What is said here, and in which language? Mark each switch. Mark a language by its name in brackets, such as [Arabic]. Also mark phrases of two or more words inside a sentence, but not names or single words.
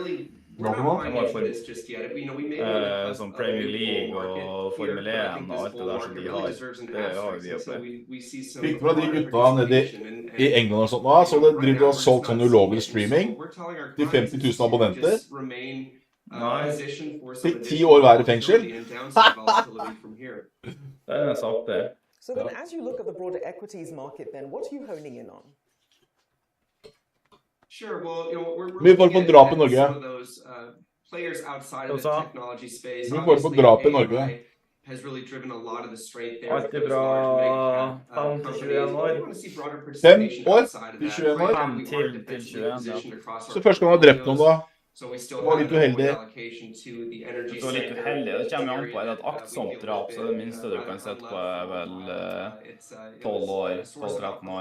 [Norwegian] Som Premier League og Formel 1 og alt det der som de har, det har vi Viaplay. Fikk fra de gutta nede I England og sånt nå, så det driver og solgt sånn ulovlig streaming til 50 000 abonnenter. Fikk 10 år hver I fengsel. Det en sak det. [English] So then as you look at the broader equities market then, what are you honing in on? Sure, well, you know, we're looking at some of those players outside of the technology space. Obviously, AI has really driven a lot of the strength there. [Norwegian] Alt ifra 5 til 21 år. 5 år til 21 år. 5 til 21, ja. Så første gang han har drept noen da, var litt uheldig. Det var litt uheldig, det kommer an på, er det et aktsomt drap, så det minste du kan sette på er vel 12 år, 12-13 år.